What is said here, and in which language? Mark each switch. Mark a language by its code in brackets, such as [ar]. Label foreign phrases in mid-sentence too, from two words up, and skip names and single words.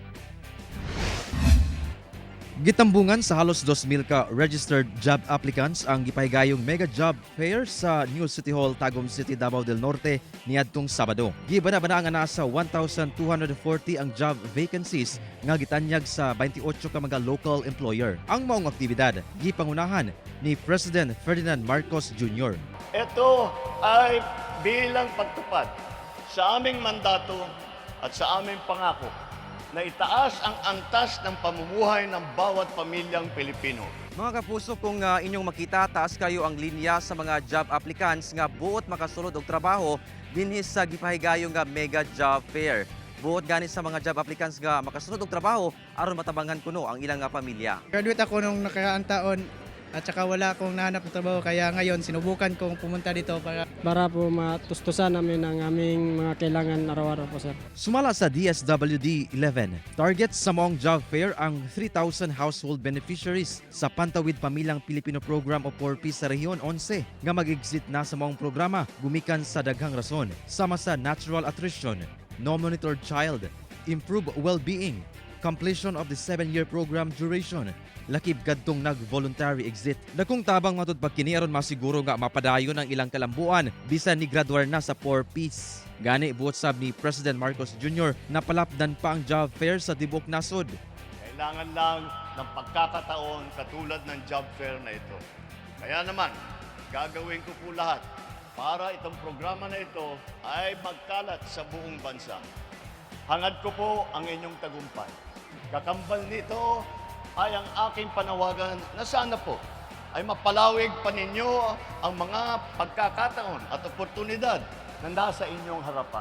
[ceb] Gitambungan sa halos 2,000 ka [en] registered job applicants [ceb] ang gipahigayong [en] mega job fair [ceb] sa New City Hall, Tagum City, Davao del Norte niadtong Sabado. Gibana-bana nga nasa 1,240 ang [en] job vacancies [ceb] nga gitanyag sa 28 ka mga [en] local employer. [ceb] Ang maong aktibidad gipangunahan ni President Ferdinand Marcos Jr. [tl] Ito ay bilang pagtupad sa aming mandato at sa aming pangako na itaas ang antas ng pamumuhay ng bawat pamilyang Pilipino. [ceb] Mga kapuso, kung inyong makita, taas kayo ang linya sa mga [en] job applicants [ceb] nga buot makasulod og trabaho dinhi sa gipahigayong nga [en] mega job fair. [ceb] Buot gani sa mga [en] job applicants [ceb] nga makasunod og trabaho aron matabangan kuno ang ilang nga pamilya. [tl] Graduate ako nung nakaraang taon at saka wala akong nahanap ng trabaho kaya ngayon sinubukan kong pumunta dito para po matustusan namin ang aming mga kailangan araw-araw po, sir. [ceb] Sumala sa DSWD 11, target sa maong job fair ang 3,000 [en] household beneficiaries [ceb] sa Pantawid Pamilyang Pilipino Program o 4P sa Rehiyon 11 nga mag-exit na sa maong programa gumikan sa daghang rason, sama sa [en] natural attrition, no-monitored child, improve well-being, completion of the 7-year program duration, [ceb] lakib kadtong nag- [en] voluntary exit. [ceb] Dakong tabang matud pagkini aron masiguro nga mapadayon ang ilang kalambuan bisan ni graduar na sa 4Ps. Gani buot sab ni President Marcos Jr. napalapdan pa ang [en] job fair [ceb] sa tibok nasod. [tl] Kailangan lang ng pagkakataon katulad ng [en] job fair [tl] na ito. Kaya naman, gagawin ko po lahat para itong programa na ito ay magkalat sa buong bansa. Hangad ko po ang inyong tagumpay. Kakambal nito ay ang aking panawagan na sana po ay mapalawig pa ninyo ang mga pagkakataon at oportunidad na nasa inyong harapan.